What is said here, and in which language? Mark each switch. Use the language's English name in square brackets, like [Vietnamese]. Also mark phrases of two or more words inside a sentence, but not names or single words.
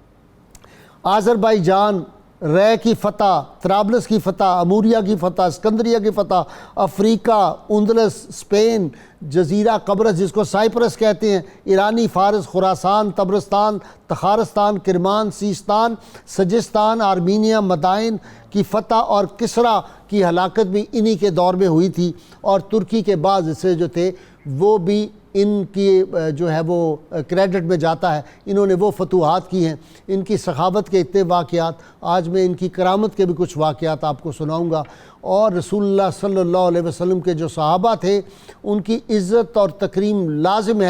[Urdu] آذربائیجان، رے کی فتح، طرابلس کی فتح، اموریہ کی فتح، اسکندریہ کی فتح، افریقہ، اندلس، اسپین، جزیرہ قبرص جس کو سائپرس کہتے ہیں، ایرانی فارس، خراسان، تبرستان، تخارستان، کرمان، سیستان، سجستان، آرمینیا، مدائن کی فتح اور کسرا کی ہلاکت بھی انہی کے دور میں ہوئی تھی، اور ترکی کے بعض حصے جو تھے وہ بھی ان کی جو ہے وہ کریڈٹ میں جاتا ہے، انہوں نے وہ فتوحات کی ہیں۔ ان کی سخاوت کے اتنے واقعات، آج میں ان کی کرامت کے بھی کچھ واقعات آپ کو سناؤں گا، اور رسول اللہ صلی اللہ علیہ وسلم کے جو صحابہ تھے ان کی عزت اور تکریم لازم ہے۔